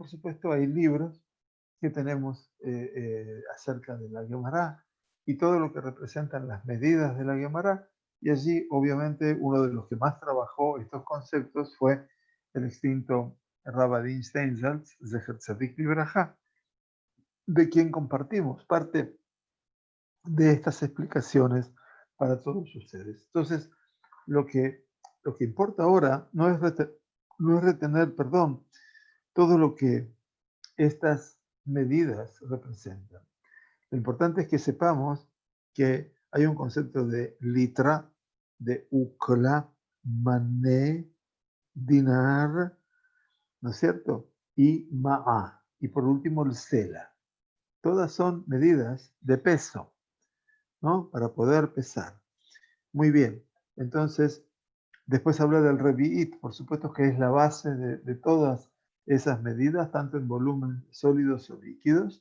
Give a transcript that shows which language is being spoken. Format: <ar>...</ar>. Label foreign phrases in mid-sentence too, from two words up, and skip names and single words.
<es>Por supuesto, hay libros que tenemos acerca de la Gemara y todo lo que representan las medidas de la Gemara, y allí obviamente uno de los que más trabajó estos conceptos fue el extinto Rabadin Steinsaltz,</es> <he>זכר צדיק לברכה,</he> <es>de quien compartimos parte de estas explicaciones para todos ustedes. Entonces, lo que importa ahora no es retener, todo lo que estas medidas representan. Lo importante es que sepamos que hay un concepto de litra, de ukla, mané, dinar, ¿no es cierto? Y ma'a. Y por último el sela. Todas son medidas de peso, ¿no? Para poder pesar. Muy bien. Entonces, después habla del revi'it, por supuesto que es la base de todas esas medidas, tanto en volumen sólidos o líquidos.</es>